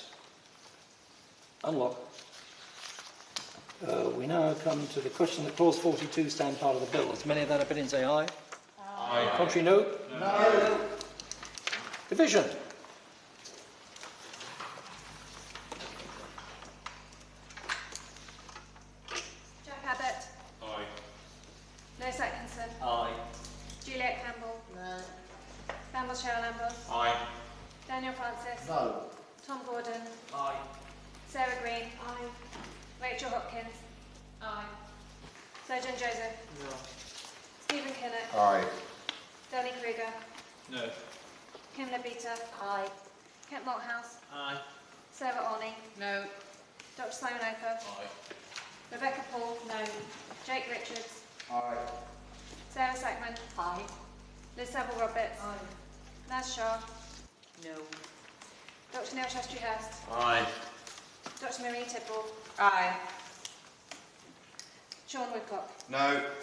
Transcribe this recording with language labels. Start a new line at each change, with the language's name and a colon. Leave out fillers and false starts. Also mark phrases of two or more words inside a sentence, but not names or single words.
English: Unlock. We now come to the question that clause 42 stand part of the bill. As many of that opinion say aye. Aye. Contrary, no. No. Division. Jack Abbott. Aye. Lewis Atkinson. Aye. Juliet Campbell. No. Lambos Lambos. Aye. Daniel Francis. No. Tom Gordon. Aye. Sarah Green. Aye. Rachel Hopkins. Aye. Jojan Joseph. No. Stephen Kinnock. Aye. Danny Kruger. No. Kim Leadbeater. Aye. Kent Malthouse. Aye. Sarah Orney. No. Dr. Simon Ofer. Aye. Rebecca Paul. No. Jake Richards. Aye. Sarah Sackman. Aye. Liz Saville Roberts. Aye. Naz Shah. No. Dr. Neil Shastri Hurst. Aye. Dr. Marie Tidball. Aye. Sean Woodcock. No.